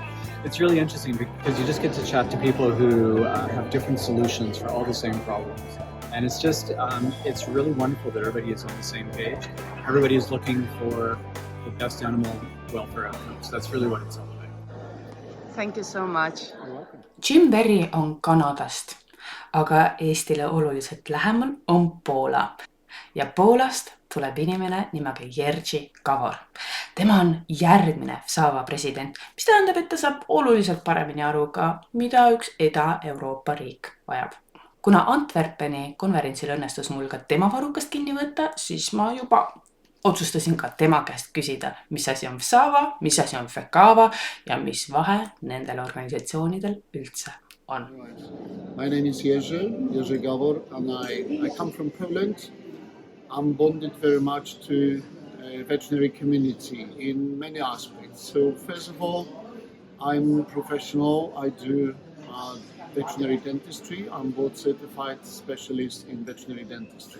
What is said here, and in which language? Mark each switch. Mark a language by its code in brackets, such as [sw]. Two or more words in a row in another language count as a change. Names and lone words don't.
[en] It's really interesting because you just get to chat to people who have different solutions for all the same problems. And it's just, it's really wonderful that everybody is on the same page. Everybody is looking for the best animal welfare outcomes. That's really what it's all about. Thank you so much. [et] Jim Berry on Kanadast, aga Eestile oluliselt lähemal on Poola. Ja Poolast tuleb inimene nimega Jerzy Gawor. Tema on järgmine WSAVA president, mis tähendab, et ta saab oluliselt paremini aru ka, mida üks Ida-Euroopa riik vajab. Kuna Antwerpeni konverentsil õnnestus mul ka tema varrukast kinni võtta, siis ma juba otsustasin ka tema käest küsida, mis asi on WSAVA, mis asi on WSAVA ja mis vahe nendel organisatsioonidel üldse on. [en] My name is Jerzy Gawor, and I come from Poland. I'm bonded very much to veterinary community in many aspects. So first of all, I'm professional. I do veterinary dentistry. I'm board certified specialist in veterinary dentistry.